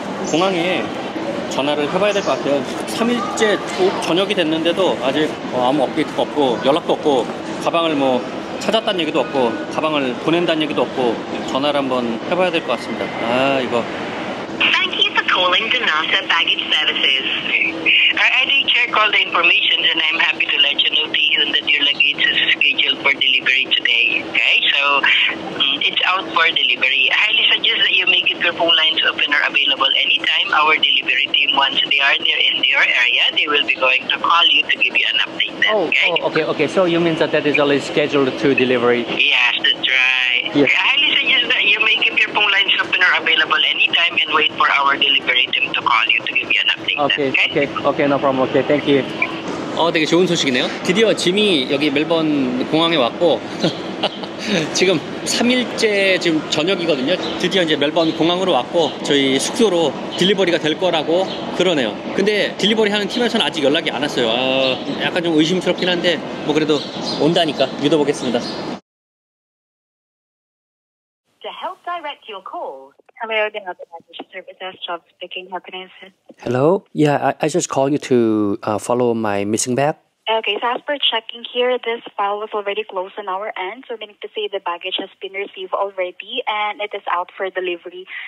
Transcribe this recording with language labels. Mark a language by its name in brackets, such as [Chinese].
[Korean] 공항에 전화를 해봐야 될 것 같아요. 3일째 저녁이 됐는데도 아직 아무 업데이트가 없고 연락도 없고 가방을 뭐 찾았다는 얘기도 없고 가방을 보낸다는 얘기도 없고 전화를 한번 해봐야 될 것 같습니다. 이거. [English] Thank you for calling Donata Baggage Services. I did check all the information and I'm happy to let you know to you that your luggage is scheduled for delivery today. Okay, so it's out for delivery. I highly suggest that you make it your phone lines open or available anytime. Our delivery team, once they are near in your area, they will be going to call you to give you an update then, Okay. So you mean that is already scheduled to delivery? Yes, that's right. Yes. I highly suggest that you make keep your phone lines open or available anytime and wait for our delivery team to call you to give you an update. Okay, no problem. Okay, thank you. [Korean] 되게 좋은 소식이네요. 드디어 짐이 여기 멜번 공항에 왔고 지금 3일째 지금 저녁이거든요. 드디어 이제 멜번 공항으로 왔고 저희 숙소로 딜리버리가 될 거라고 그러네요. 근데 딜리버리 하는 팀에서는 아직 연락이 안 왔어요. 약간 좀 의심스럽긴 한데 뭐 그래도 온다니까 믿어보겠습니다. [English] To help direct your call. Hello, the Baggage Services, job speaking. How can I assist? Hello? Yeah, I just called you to follow my missing bag. Okay, so as per checking here, this file was already closed on our end, so meaning to say the baggage has been received already and it is out for delivery.